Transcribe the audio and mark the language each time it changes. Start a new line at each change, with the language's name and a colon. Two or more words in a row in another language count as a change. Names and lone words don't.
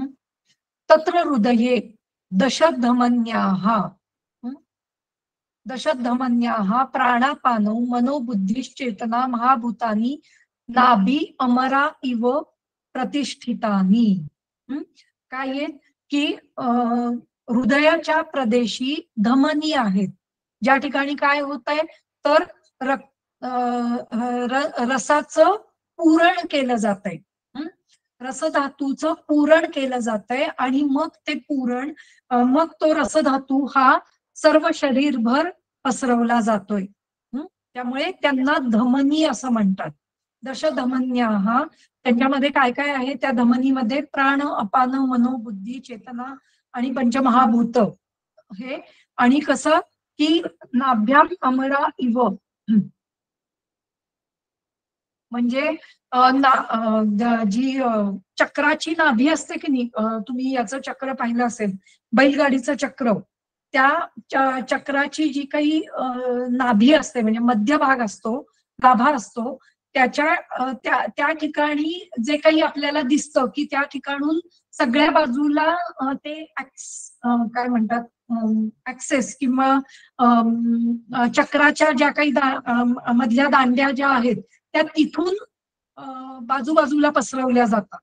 Sanskrit: तत्र हृदये दशधमन्याः, दशधमन्याः प्राणापानौ मनोबुद्धिश्चेतना महाभूतानि नाभी अमरा इव प्रतिष्ठितानि.
Marathi: काय आहे की हृदयाच्या प्रदेशी धमनी आहेत, ज्या ठिकाणी काय होत आहे तर रसाचं पूरण केलं जात आहे, रसधातूचं पूरण केलं जात आहे आणि मग ते पूरण मग तो रसधातू हा सर्व शरीरभर पसरवला जातोय. त्यामुळे त्यांना धमनी असं म्हणतात. दशधमन्या हा त्यांच्यामध्ये काय काय आहे त्या धमनीमध्ये प्राण, अपान, मनो, बुद्धी, चेतना आणि पंचमहाभूत हे. आणि कसं की
Sanskrit: नाभ्याम अमरा इव
Marathi: म्हणजे जी चक्राची नाभी असते की नाही, तुम्ही याचं चक्र पाहिलं असेल बैलगाडीचं चक्र, त्या चक्राची जी काही नाभी असते म्हणजे मध्यभाग असतो, गाभा असतो, त्या ठिकाणी जे काही आपल्याला दिसतं की त्या ठिकाणून सगळ्या बाजूला ते काय म्हणतात ऍक्सेस किंवा चक्राच्या ज्या काही मधल्या दांड्या ज्या आहेत त्या तिथून बाजूबाजूला पसरवल्या जातात.